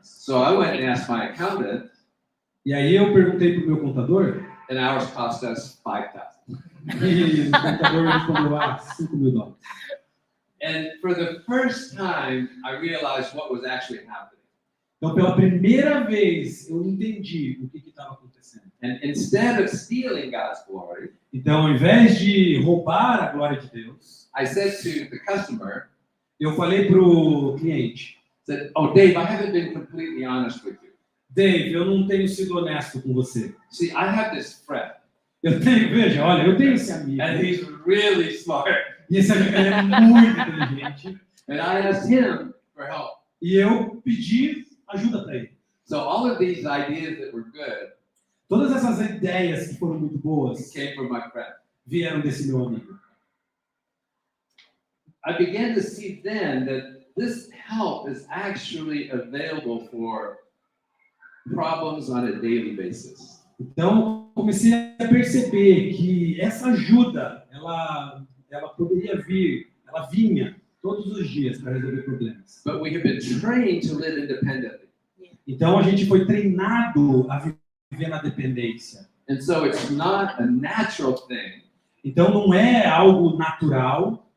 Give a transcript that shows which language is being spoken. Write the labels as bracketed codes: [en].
[en] So I went and asked my accountant, [pt] E aí eu perguntei para o meu contador, [en] and ours cost us $5,000. [pt] e o contador respondeu, 5 mil dólares. [en] And for the first time, I realized what was actually happening. [pt] Então, pela primeira vez, eu entendi o que estava acontecendo. [en] And instead of stealing God's glory, [pt] Então, ao invés de roubar a glória de Deus, [en] I said to the customer, [pt] eu falei para o cliente, [en] said, oh, Dave, I haven't been completely honest with you. [pt] Dave, eu não tenho sido honesto com você. [en] See, I have this friend, [pt] Eu tenho esse amigo. [en] and he's really smart. [pt] E esse amigo ele é muito inteligente. [en] And I asked him for help. [pt] E eu pedi ajuda para ele. [en] So all of these ideas that were good [pt] Todas essas ideias que foram muito boas [en] came from my friend. [pt] vieram desse meu amigo. [en] I began to see then that this help is actually available for problems on a daily basis. [pt] Então, comecei a perceber que essa ajuda, ela poderia vir, ela vinha todos os dias para resolver problemas. [en] But we have been trained to live independently. [pt] Então, a gente foi treinado a viver na dependência. [en] And so it's not a natural thing [pt] Então, não é algo natural